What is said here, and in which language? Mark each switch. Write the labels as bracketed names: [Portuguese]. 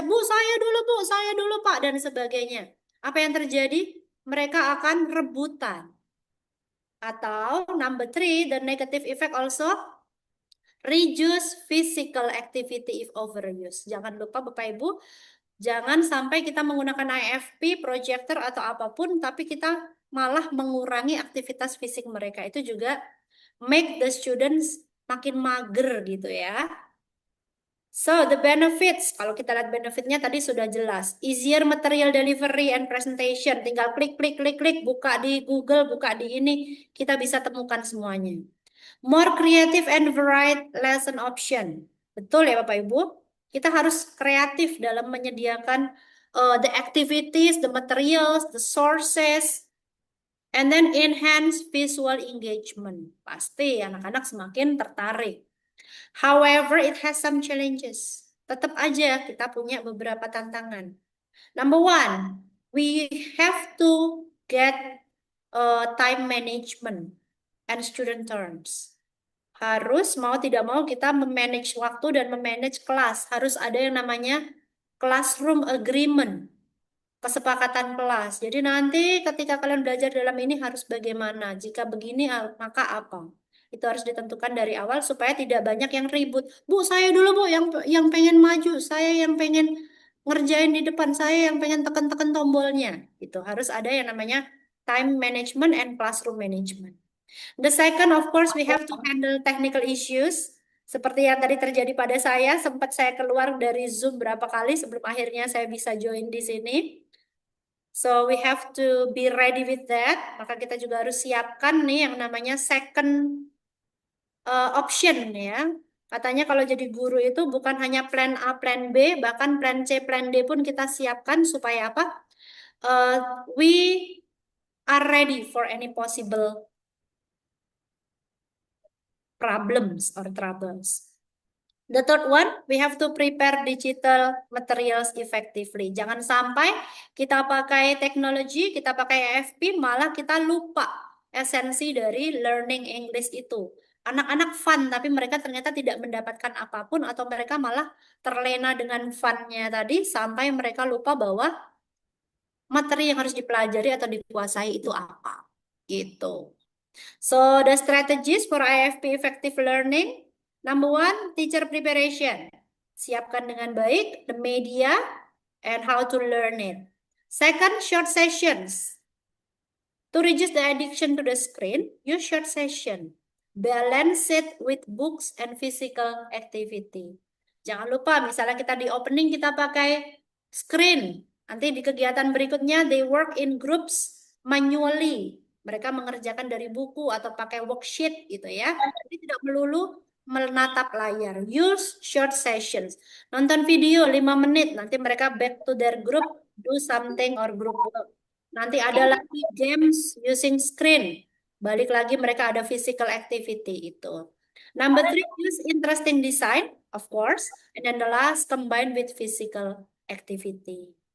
[Indonesian] Bu, saya dulu Pak, dan sebagainya. Apa yang terjadi? Mereka akan rebutan. [English] Atau number 3, the negative effect also reduce physical activity if overuse. [Indonesian] Jangan lupa Bapak Ibu, jangan sampai kita menggunakan IFP, projector atau apapun, tapi kita malah mengurangi aktivitas fisik mereka. Itu juga [English] make the students [Indonesian] makin mager gitu ya. [English] So the benefits, [Indonesian] kalau kita lihat benefitnya tadi sudah jelas. [English] Easier material delivery and presentation. [Indonesian] Tinggal klik, buka di Google, buka di ini, kita bisa temukan semuanya. [English] More creative and varied lesson option. [Indonesian] Betul ya Bapak Ibu? Kita harus kreatif dalam menyediakan [English] the activities, the materials, the sources, and then enhance visual engagement. [Indonesian] Pasti anak-anak semakin tertarik. [English] However, it has some challenges. [Indonesian] Tetap aja kita punya beberapa tantangan. [English] Number one, we have to get time management and student terms. [Indonesian] Harus mau tidak mau kita memanage waktu dan memanage kelas. Harus ada yang namanya classroom agreement, kesepakatan kelas. Jadi nanti ketika kalian belajar dalam ini harus bagaimana. Jika begini maka apa. Itu harus ditentukan dari awal supaya tidak banyak yang ribut. Bu, saya dulu Bu yang pengen maju, saya yang pengen ngerjain di depan, saya yang pengen tekan-tekan tombolnya. Itu harus ada yang namanya [English] time management and classroom management. The second, of course, we have to handle technical issues. [Indonesian] Seperti yang tadi terjadi pada saya, sempat saya keluar dari Zoom berapa kali sebelum akhirnya saya bisa join di sini. [English] So we have to be ready with that. [Indonesian] Maka kita juga harus siapkan nih yang namanya second option ya. Katanya kalau jadi guru itu bukan hanya plan A, plan B, bahkan plan C, plan D pun kita siapkan supaya apa? [English] We are ready for any possible problems or troubles. The third one, we have to prepare digital materials effectively. [Indonesian] Jangan sampai kita pakai teknologi, kita pakai AFP, malah kita lupa esensi dari learning English itu. Anak-anak fun, tapi mereka ternyata tidak mendapatkan apapun, atau mereka malah terlena dengan fun-nya tadi, sampai mereka lupa bahwa materi yang harus dipelajari atau dikuasai itu apa. Gitu. [English] So the strategies for IFP effective learning. Number one, teacher preparation. [Indonesian] Siapkan dengan baik [English] the media and how to learn it. Second, short sessions. To reduce the addiction to the screen, use short session. Balance it with books and physical activity. [Indonesian] Jangan lupa, misalnya kita di opening kita pakai screen. Nanti di kegiatan berikutnya, [English] they work in groups manually. [Indonesian] Mereka mengerjakan dari buku atau pakai worksheet gitu ya. Jadi tidak melulu menatap layar. [English] Use short sessions. [Indonesian] Nonton video 5 menit, nanti mereka [English] back to their group, do something or group work. [Indonesian] Nanti ada lagi games using screen. Balik lagi mereka ada physical activity itu. [English] Number three, use interesting design, of course. And then the last, combine with physical activity.